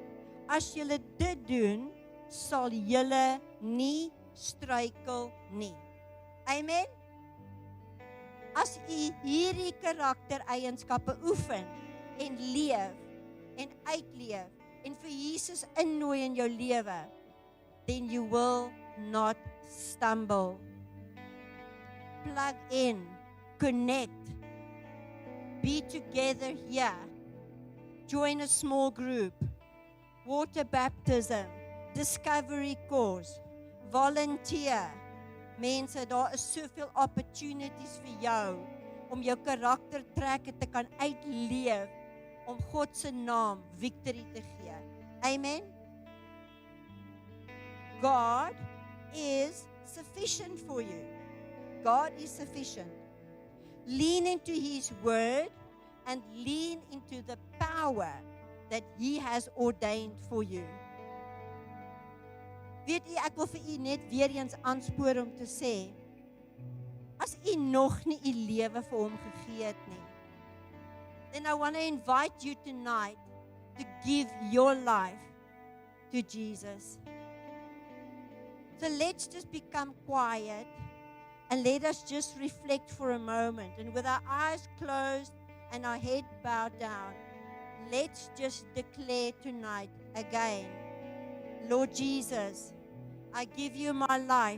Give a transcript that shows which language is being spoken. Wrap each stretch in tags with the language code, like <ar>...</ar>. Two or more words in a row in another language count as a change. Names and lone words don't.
<af>As julle dit doen, sal julle nie struikel nie. Amen? As u hierdie karaktereienskappe oefen, en leef, en uitleef, en vir Jesus innooi in jou lewe,</af> <en>then you will not stumble. Plug in, connect, be together here, join a small group, water baptism, discovery course, volunteer.</en> <af>Mense, daar is soveel opportunities vir jou, om jou karaktertrekke te kan uitleef, om God se naam victory te gee.</af> <en>Amen. God is sufficient for you. God is sufficient. Lean into His word and lean into the power that He has ordained for you.</en> <af>Weet u, ek wil vir u net weer eens aanspoor om te sê, as u nog nie u lewe vir hom gegee het nie,</af> <en>then I want to invite you tonight to give your life to Jesus. So let's just become quiet and let us just reflect for a moment. And with our eyes closed and our head bowed down, let's just declare tonight again, Lord Jesus, I give you my life.</en>